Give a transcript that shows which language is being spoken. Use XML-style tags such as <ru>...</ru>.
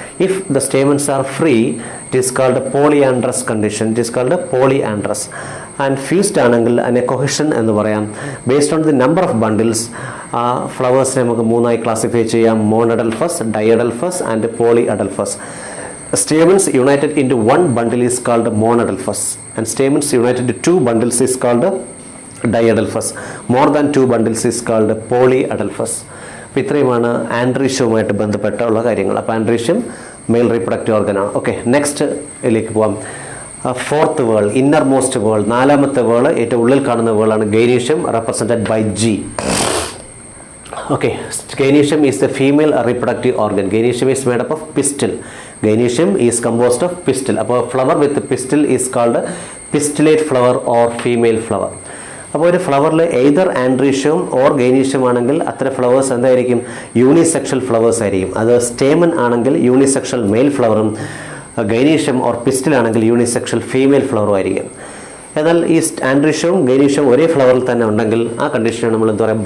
<en>If the stamens are free, it is called polyandrous condition. It is called polyandrous.</en> <ml>And fused ആണെങ്കിൽ അതിനെ cohesion എന്ന് പറയാം. Based on the number of bundles ആ ഫ്ലവേഴ്സിനെ നമുക്ക് മൂന്നായി ക്ലാസിഫൈ ചെയ്യാം.</ml> <en>Monadelphous, diadelphous and polyadelphous. Stamens united into one bundle is called monadelphous, and stamens united into two bundles is called diadelphous. More than two bundles is called polyadelphous.</en> <ml>അപ്പോൾ ഇത്രയുമാണ് ആൻഡ്രീഷ്യവുമായിട്ട് ബന്ധപ്പെട്ടുള്ള കാര്യങ്ങൾ. അപ്പോൾ androecium mail reproductive organ ആണ്. ഓക്കെ, നെക്സ്റ്റ് ഇതിലേക്ക് പോവാം. Fourth വേൾ, inner most വേൾ, നാലാമത്തെ വേൾ, ഏറ്റവും ഉള്ളിൽ കാണുന്ന വേളാണ് gynoecium, represented by G.</ml> <en>Okay, gynecium is the female reproductive organ. Gynecium is made up of pistil. Gynecium is composed of pistil.</en> <ml>അപ്പോൾ flower with</ml> <en>pistil is called pistillate flower or female flower.</en> <ml>അപ്പോൾ ഒരു ഫ്ലവറിൽ either androecium or gynoecium ആണെങ്കിൽ അത്ര flowers എന്തായിരിക്കും? Unisexual flowers ആയിരിക്കും. അത് stamen ആണെങ്കിൽ unisexual mail ഫ്ലവറും, gynoecium or pistil ആണെങ്കിൽ യൂണിസെക്ഷൽ ഫീമെയിൽ ഫ്ലവറും ആയിരിക്കും. എന്നാൽ ഈ ആൻഡ്രീഷ്യവും ഗൈനീഷ്യവും ഒരേ ഫ്ലവറിൽ തന്നെ ഉണ്ടെങ്കിൽ ആ കണ്ടീഷനാണ് നമ്മൾ എന്താ പറയുക?</ml>